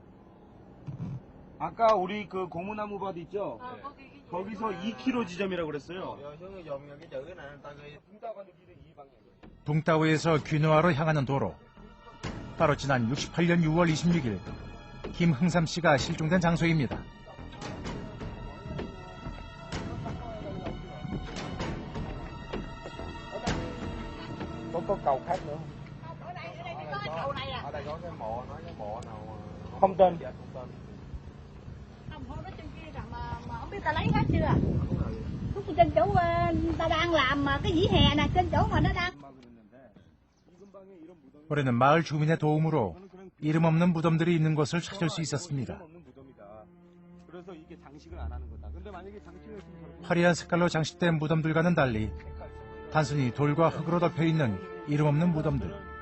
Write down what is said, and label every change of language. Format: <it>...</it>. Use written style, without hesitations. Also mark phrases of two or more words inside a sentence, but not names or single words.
<ko>아까 우리 그 고무나무밭 있죠? 거기서 2km 지점이라고 그랬어요. 붕따오에서 귀노아로 향하는 도로. 바로 지난 68년 6월 26일 김흥삼 씨가 실종된 장소입니다.</ko> <vi>Có cầu khác nữa. Không tên. Không biết ta lấy hết chưa? Lúc trên chỗ ta đang làm mà cái vỉa hè nè, trên chỗ mà nó đang.</vi> <ko>올해는 마을 주민의 도움으로 이름 없는 무덤들이 있는 곳을 찾을 수 있었습니다. 화려한 색깔로 장식된 무덤들과는 달리 단순히 돌과 흙으로 덮여있는 이름 없는 무덤들.</ko>